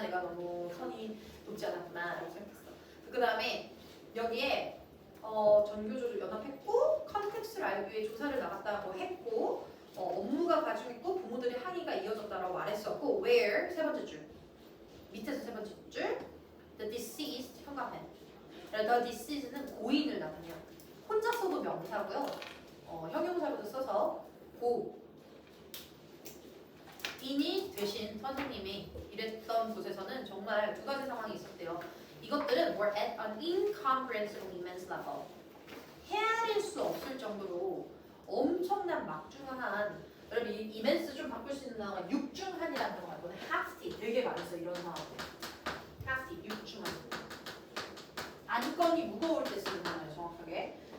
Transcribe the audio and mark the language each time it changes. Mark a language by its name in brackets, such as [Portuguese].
[Korean] 내가 너무 선이 높지 않았구나 라고 생각했어. 그 다음에 여기에 전교조를 연합했고 컨텍스트를 알기 위해 조사를 나갔다고 했고 업무가 과중했고 부모들의 항의가 이어졌다라고 말했었고 where 세 번째 줄 밑에서 세 번째 줄 the deceased 현관펜 the deceased는 고인을 나타내요. 혼자 써도 명사고요. 형용사로도 써서 고인이 되신 선생님이 일했던 곳에서는 정말 2가지 상황이 있었대요. 이것들은 [English] were at an incomprehensibly immense level. [Korean] 헤아릴 수 없을 정도로 엄청난 막중한 여러분 이 immense 좀 바꿀 수 있는 단어가 육중한이라는 단어가 있거든요. hefty 되게 많았어요. 이런 상황들. hefty 육중한. 안건이 무거울 때 쓰는 단어예요. 정확하게.